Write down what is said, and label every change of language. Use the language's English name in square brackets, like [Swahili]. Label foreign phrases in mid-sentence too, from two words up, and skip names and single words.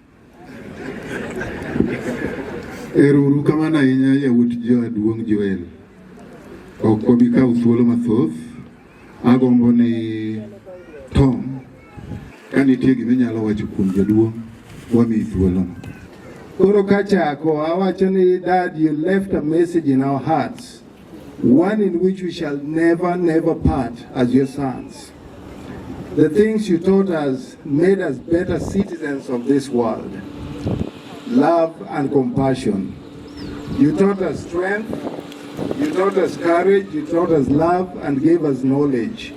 [Luo (Kenya and Tanzania)] Ero kamano ahinya yawuot Jaduong' Joel. Ok wabi kawo thuolo mathoth. Agombo ni Tom, ka nitie gima inyalo wacho kuom Jaduong', wamiyi thuolo. Koro kachako, awacho ni [English] Dad, you left a message in our hearts, one in which we shall never part as your sons. The things you taught us made us better citizens of this world. Love and compassion. You taught us strength, you taught us courage, you taught us love and gave us knowledge.